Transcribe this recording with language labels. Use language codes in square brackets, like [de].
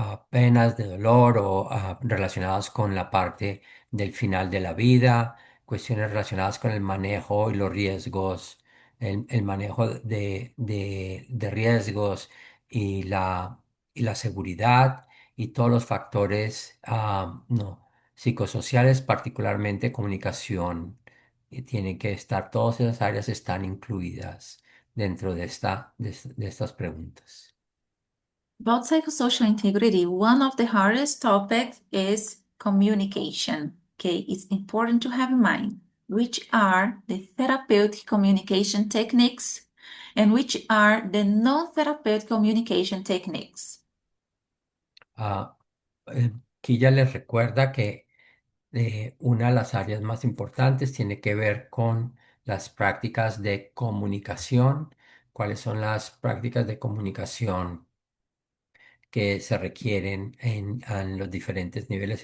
[es] penas de dolor o relacionadas con la parte del final de la vida, cuestiones relacionadas con el manejo y los riesgos, el manejo de riesgos y y la seguridad y todos los factores no, psicosociales, particularmente comunicación. Y tienen que estar, todas esas áreas están incluidas dentro de estas preguntas. [en] About psychosocial integrity, one of the hardest topics is communication. okay, it's important to have in mind which are the therapeutic communication techniques and which are the non-therapeutic communication techniques. [es] Ah, Quilla les recuerda que una de las áreas más importantes tiene que ver con las prácticas de comunicación. ¿Cuáles son las prácticas de comunicación que se requieren en los diferentes niveles?